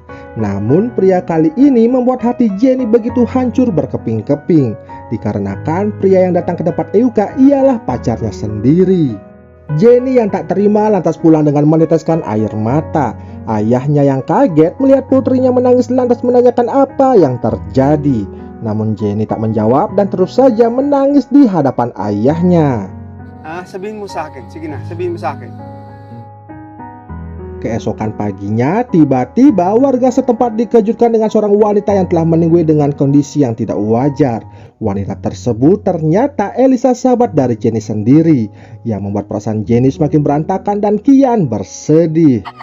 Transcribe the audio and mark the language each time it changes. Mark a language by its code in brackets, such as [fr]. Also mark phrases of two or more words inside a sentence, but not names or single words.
[id] Namun pria kali ini membuat hati Jenny begitu hancur berkeping-keping, dikarenakan pria yang datang ke tempat Euka ialah pacarnya sendiri. Jenny yang tak terima lantas pulang dengan meneteskan air mata. Ayahnya yang kaget melihat putrinya menangis lantas menanyakan apa yang terjadi. Namun Jenny tak menjawab dan terus saja menangis di hadapan ayahnya. [tl] Sabihin mo sa akin. Sige na, sabihin mo sa akin. [id] Keesokan paginya, tiba-tiba warga setempat dikejutkan dengan seorang wanita yang telah meninggal dengan kondisi yang tidak wajar. Wanita tersebut ternyata Elisa, sahabat dari Jenny sendiri, yang membuat perasaan Jenny semakin berantakan dan kian bersedih.